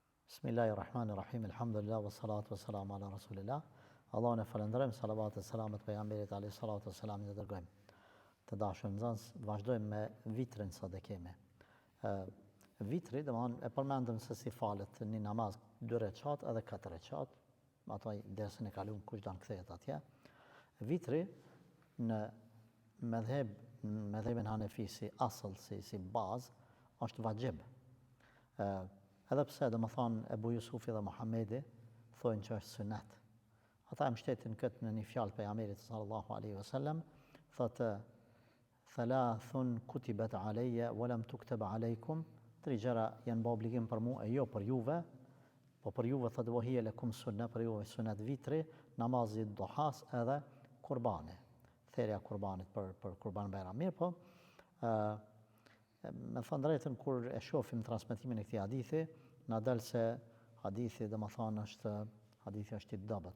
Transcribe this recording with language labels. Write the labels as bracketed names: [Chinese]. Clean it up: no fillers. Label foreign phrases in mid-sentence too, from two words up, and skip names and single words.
[Arabic] بسم الله الرحمن الرحيم. الحمد لله والصلاة والسلام على رسول الله. [Albanian] Allahun e falenderojmë, salavat e selamet pejgamberit [Arabic] عليه الصلاة والسلام [Albanian] i dërgojmë. Të dashur nxënës, vazhdojmë me vitrin sa dhe kemi. Vitri, domthonë e përmendëm se si falet një namaz 2 rekat edhe 4 rekat, ato dersën e kaluam kush don kthehet atje. Vitri në medhebin Hanefi si asl, si bazë, është vajib. Edhe pse domethënë Ebu Jusufi dhe Muhamedi thonë që është sunet. Ata e mbështetin këtë në një fjalë pejgamberit [Arabic] صلى الله عليه وسلم, [Albanian] thotë [Arabic] ثلاث كتبت علي ولم تكتب عليكم, [Albanian] 3 gjëra janë bë obligim për mua e jo për juve, po për juve thotë [Arabic] وهي لكم سنة, [Albanian] për juve sunet vitri, namazi duhas edhe kurbani. Therja kurbanit për kurban bayram. Mirë po, me thënë drejtën, kur e shohim transmetimin e këtij hadithi, na dal se hadithi domethënë hadithi është i dobët.